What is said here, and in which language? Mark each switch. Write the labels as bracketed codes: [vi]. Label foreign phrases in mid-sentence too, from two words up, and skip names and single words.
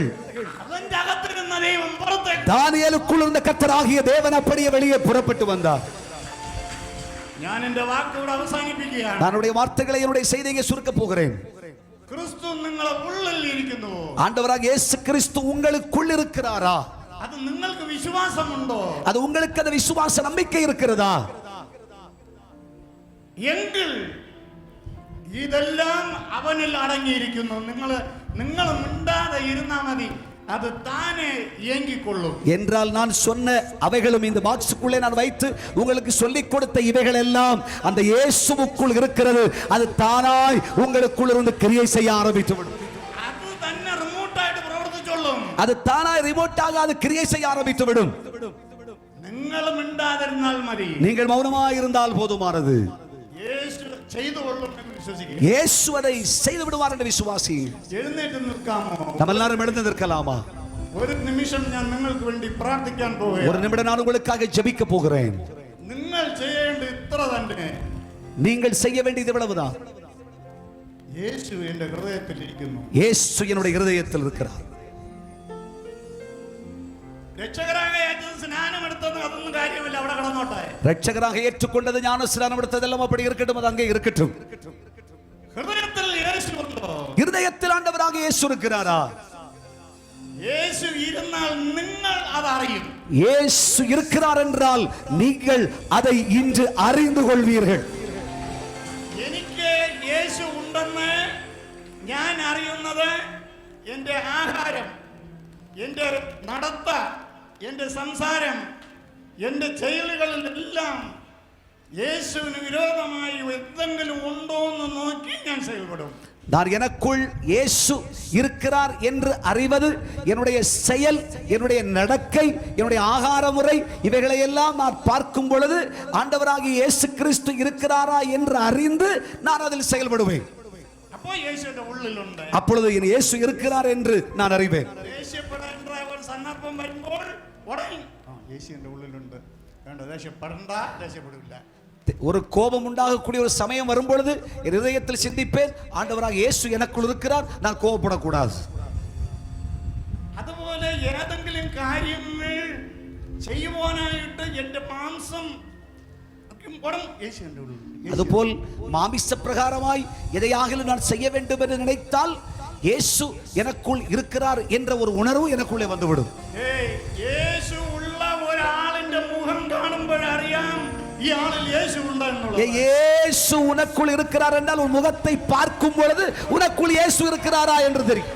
[ml] അവന്റെ അകത്തിരുന്ന ദൈവം പുറത്തേക്ക്, [ta] தானியேலுக்குள் இருந்த கர்த்தராகிய தேவன் அப்படியே வெளியே புறப்பட்டு வந்தார். [ml] ഞാൻ എന്റെ വാക്കുകൾ അവസാനിപ്പിക്കുകയാണ്. [ta] என்னுடைய வார்த்தைகளை என்னுடைய செய்தியை சுருக்க போகிறேன். [ml] ക്രിസ്തു നിങ്ങളെ ഉള്ളിൽ ഇരിക്കുന്നു. [ta] ஆண்டவராக இயேசு கிறிஸ்து உங்களுக்குள் இருக்கிறாரா? [ml] അത് നിങ്ങൾക്ക് വിശ്വാസമുണ്ടോ? [ta] அது உங்களுக்கு அந்த விசுவாச நம்பிக்கை இருக்கிறதா? [ml] എങ്കിൽ ഇതെല്ലാം അവനിൽ അടങ്ങിയിരിക്കുന്നു. നിങ്ങൾ മിണ്ടാതെ ഇരുന്നാ മതി, [ta] அது தானே இயங்கிக்கொள்ளும் என்றால் நான் சொன்ன அவைகளும் இந்த பாக்ஸுக்குள்ளே நான் வைத்து உங்களுக்கு சொல்லிக் கொடுத்த இவைகள் எல்லாம் அந்த இயேசுவுக்குள் இருக்கிறது. அது தானாய் உங்களுக்குள் இருந்து கிரியை செய்ய ஆரம்பித்துவிடும். [ml] அது തന്നെ റിമോട്ടായിട്ട് പ്രവർത്തിച്ചോളും. [ta] அது தானாய் ரிமோட்டாக அது கிரியை செய்ய ஆரம்பித்துவிடும். [ml] നിങ്ങൾ മിണ്ടാതിരുന്നാൽ മതി, [ta] நீங்கள் மௌனமாய் இருந்தால் போதுமானது. [ml] യേശു ചെയ്തുകൊള്ളും എന്ന് വിശ്വസിക്കുക. [ta] இயேசு அதை செய்து விடுவார் என்று விசுவாசி. [ml] എഴുന്നേറ്റ് നിൽക്കാമോ? [ta] நம்ம எல்லாரும் எழுந்து நிற்கலாமா? [ml] ഒരു നിമിഷം ഞാൻ നിങ്ങൾക്ക് വേണ്ടി പ്രാർത്ഥിക്കാൻ പോവുകയാണ്. [ta] ஒரு நிமிடம் நான் உங்களுக்காக ஜெபிக்க போகிறேன். [ml] നിങ്ങൾ ചെയ്യേണ്ട ഇത്ര തന്നെ. [ta] நீங்கள் செய்ய வேண்டியது இவ்வளவுதான். [ml] യേശു എന്റെ ഹൃദയത്തിൽ ഇരിക്കുന്നു. [ta] இயேசு என்னுடைய இருதயத்தில் இருக்கிறார். [ml] രക്ഷകരാக ഏറ്റത് സ്നാനം എടുത്തത് അതൊന്നും കാര്യമില്ല, അവിടെ കിടന്നോട്ടെ. [ta] ரட்சகராக ஏற்றுக்கொண்டது ஞான ஸ்நானம் எடுத்ததெல்லாம் அப்படி இருக்கட்டும், அது அங்கே இருக்கட்டும். [ml] ഹൃദയത്തിൽ യേശു ഉണ്ടോ? [ta] இருதயத்தில் ஆண்டவராக இயேசு இருக்கிறாரா? [ml] യേശു ഇരുന്നാൽ നിങ്ങൾ അത് അറിയും. [ta] இயேசு இருக்கிறார் என்றால் நீங்கள் அதை இன்று அறிந்து கொள்வீர்கள். [ml] എനിക്ക് യേശു ഉണ്ടെന്ന് ഞാൻ അറിയുന്നത് എൻ്റെ ആഹാരം, എൻ്റെ നടത്ത, എൻ്റെ സംസാരം, എൻ്റെ செயல்களிലെല്ലാം യേശുവിന് വിരോധമായി എന്തെങ്കിലും ഉണ്ടോ എന്ന് നോക്കി ഞാൻ செயல்படும். [ta] நான் எனக்குள் இயேசு இருக்கிறார் என்று அறிவது என்னுடைய செயல், என்னுடைய நடக்கை, என்னுடைய ஆகார முறை, இவைகளை எல்லாம் நான் பார்க்கும் பொழுது ஆண்டவராகிய இயேசு கிறிஸ்து இருக்கிறாரா என்று அறிந்து நான் அதில் செயல்படுவேன். [ml] അപ്പോ യേശുവിൻ ഉള്ളിൽ ഉണ്ട്. [ta] அப்பொழுது என் இயேசு இருக்கிறார் என்று நான் அறிவேன். [ml] ദേഷ്യപ്പെടേണ്ട ഒരു സന്ദർഭം വരുമ്പോൾ ഉടനെ യേശുവിന്റെ ഉള്ളിലുണ്ട്. വേണ്ട, ദേഷ്യപ്പെടണ്ട, ദേഷ്യപ്പെടില്ല. [ta] ஒரு கோபம் உண்டாகக்கூடிய ஒரு சமயம் வரும் பொழுது என் இதயத்தில் சிந்திப்பேன், ஆண்டவராக இயேசு எனக்குள் இருக்கிறார், நான் கோபப்படக்கூடாது. [ml] അതുപോലെ ഏതെങ്കിലും കാര്യങ്ങൾ ചെയ്യുവാനായിട്ട് എൻ്റെ മാംസം യേശുവിന്റെ ഉള്ളിൽ. [ta] அதுபோல் மாமிச பிரகாரமாய் எதையாகிலும் நான் செய்ய வேண்டும் என்று நினைத்தால் இயேசு எனக்குள் இருக்கிறார் என்ற ஒரு உணர்வு எனக்குள்ளே வந்துவிடும். [ml] യേശു ഉള്ള ഒരാളിന്റെ മുഖം കാണുമ്പോൾ അറിയാം ഈ ആളിൽ യേശു ഉണ്ട് എന്നുള്ളത്. [ta] இயேசு உனக்குள் இருக்கிறார் என்றால் உன் முகத்தை பார்க்கும் பொழுது உனக்குள் இயேசு இருக்கிறாரா என்று தெரியும்.